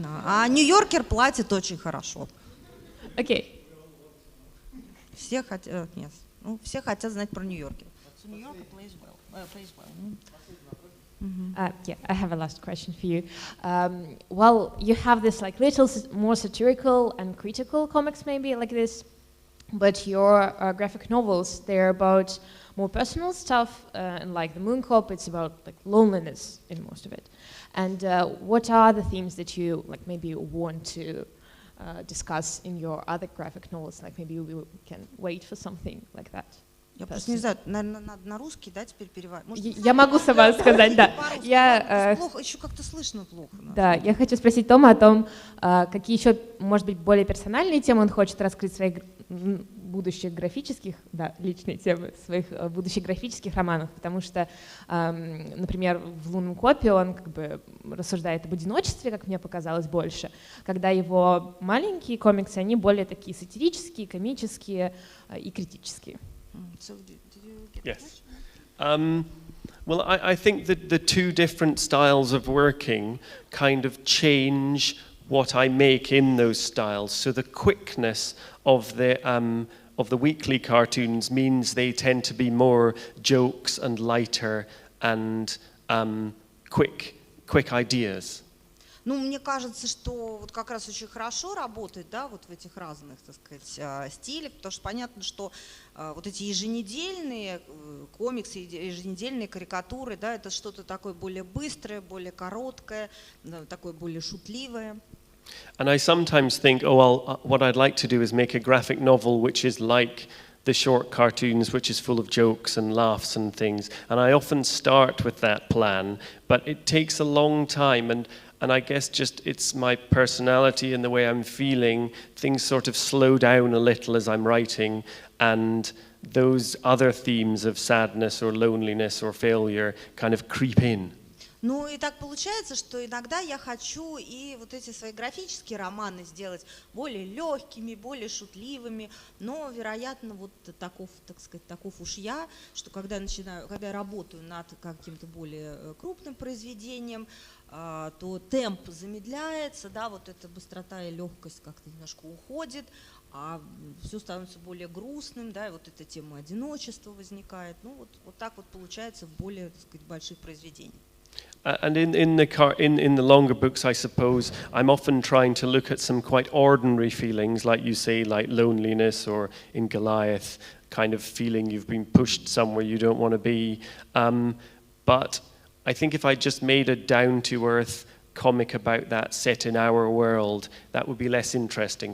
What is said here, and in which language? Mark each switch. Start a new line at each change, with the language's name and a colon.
Russian: А Нью-Йоркер платит очень хорошо.
English: Okay.
Russian: Все хотят, нет, все хотят знать про Нью-Йоркер.
English: Нью-Йоркер plays well. Yeah, I have a last question for you. Well, you have this like little more satirical and critical comics, maybe like this, but your graphic novels, they're about more personal stuff, and like the Moon Cop, it's about like loneliness in most of it. And what are the themes that you like maybe want to discuss in your other graphic novels? Like maybe we can wait for something like that.
Russian: Я просто не знаю, наверное, надо на русский, да, теперь переводить. Я могу сама сказать, да. Плохо, еще как-то слышно плохо. Да, я хочу спросить Тома о том, какие еще, может быть, более персональные темы он хочет раскрыть в своих будущих графических, да, личные темы, своих будущих графических романах, потому что, например, в «Лунном копе» он как бы рассуждает об одиночестве, как мне показалось, больше, когда его маленькие комиксы, они более такие сатирические, комические и критические.
English: So, did you get Yes. Well, I think that the two different styles of working kind of change what I make in those styles. So the quickness of the weekly cartoons means they tend to be more jokes and lighter and quick ideas.
Russian: Ну, мне кажется, что вот как раз очень хорошо работает, да, вот в этих разных, так сказать, стилях, потому что понятно, что вот эти еженедельные комиксы, еженедельные карикатуры, да, это что-то такое более быстрое, более короткое, такое более шутливое.
English: And I sometimes think, oh, well, what I'd like to do is make a graphic novel which is like the short cartoons, which is full of jokes and laughs and things. And I often start with that plan, but it takes a long time. And I guess just it's my personality and the way I'm feeling, things sort of slow down a little as I'm writing, and those other themes of sadness or loneliness or failure kind of creep in.
Russian: Ну и так получается, что иногда я хочу и вот эти свои графические романы сделать более легкими, более шутливыми, но, вероятно, вот таков, так сказать, таков уж я, что когда я работаю над каким-то более крупным произведением, то темп замедляется, да, вот эта быстрота и легкость как-то немножко уходит, а все становится более грустным, да, и вот эта тема одиночества возникает. Ну вот так вот получается в более, так сказать, больших произведениях.
English: And in the longer books, I suppose, I'm often trying to look at some quite ordinary feelings, like you say, like loneliness, or in Goliath, kind of feeling you've been pushed somewhere you don't want to be. But I think if I just made a down-to-earth comic about that set in our world, that would be less interesting.